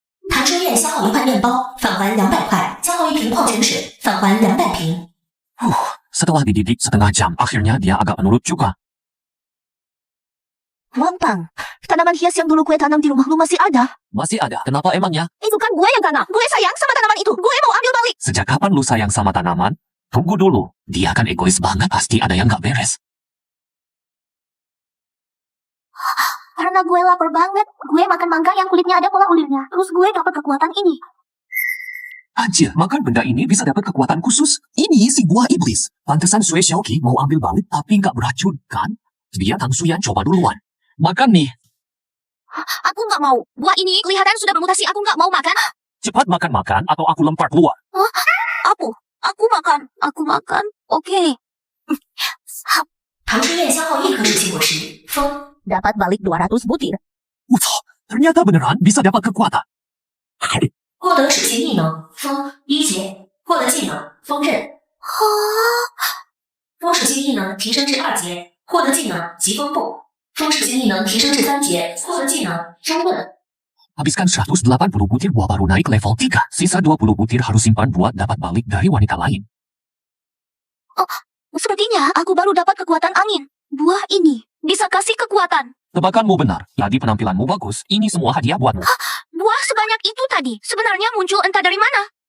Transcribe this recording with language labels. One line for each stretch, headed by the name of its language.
Chinese: 唐车宴消耗一块面包，返还200块；消耗一瓶矿泉水，返还200瓶。
Indonesian: Setelah dididik setengah jam, akhirnya dia agak menurut juga. Wampang, tanaman hias yang dulu gue tanam di rumah lu masih ada? Masih ada. Kenapa emangnya? Itu kan gue yang tanam. Gue sayang sama tanaman itu. Gue mau ambil balik. Sejak kapan lu sayang sama tanaman? Tunggu dulu. Dia kan egois banget. Pasti ada yang nggak beres. Karena gue lapar banget, gue makan mangga yang kulitnya ada pola ulirnya. Terus gue dapat kekuatan ini. Anjir, makan benda ini bisa dapat kekuatan khusus. Ini si buah iblis. Pantesan Sui Xiaoqi mau ambil balik tapi nggak beracun, kan? Dia Tang Shuyan coba duluan. Makan nih. Aku nggak mau. Buah ini kelihatan sudah bermutasi. Aku nggak mau makan. Cepat makan-makan atau aku lempar keluar. Aku makan. Aku makan. Oke.
Chinese: 唐车宴消耗1颗制气果实，风
Indonesian: dapat balik 200 butir. Ternyata beneran bisa dapat kekuatan.
Chinese: 获得属性异能风一级，获得技能风刃。风属性异能提升至2级，获得技能疾风步。风属性异能提升至3级，获得技能中盾。
Indonesian: Habiskan 180 butir buah baru naik level 3. Sisa 20 butir harus simpan buat dapat balik dari wanita lain. Sepertinya aku baru dapat kekuatan angin. Buah ini bisa kasih kekuatan. Tebakanmu benar. Jadi penampilanmu bagus. Ini semua hadiah buatmu. Buah sebanyak itu tadi sebenarnya muncul entah dari mana.